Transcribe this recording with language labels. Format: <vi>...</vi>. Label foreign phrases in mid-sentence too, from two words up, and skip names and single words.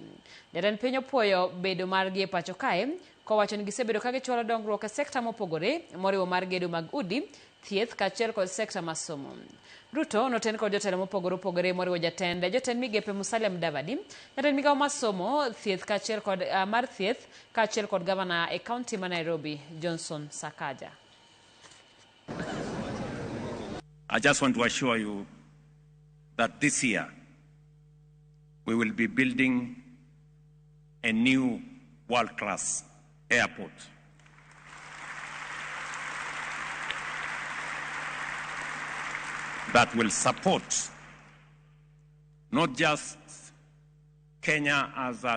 <luo>Jatend piny opuoyo bedo margi e pacho kae kowacho ni gisebedo ka gichwalo dongruok e sekta mopogore moriwo mar gedo mag udi, thieth kaachiel kod sekta mar somo. Ruto noten kod jotelo mopogore opogore moriwo jatend migepe Musalia Mudavadi, jatend migawo mar somo, thieth kaachiel kod mar thieth kaachiel kod gavana e kaunti ma Nairobi Johnson Sakaja.</luo> <en>I just want to assure you that this year we will be building a new world-class airport. That will support not just Kenya as a</en>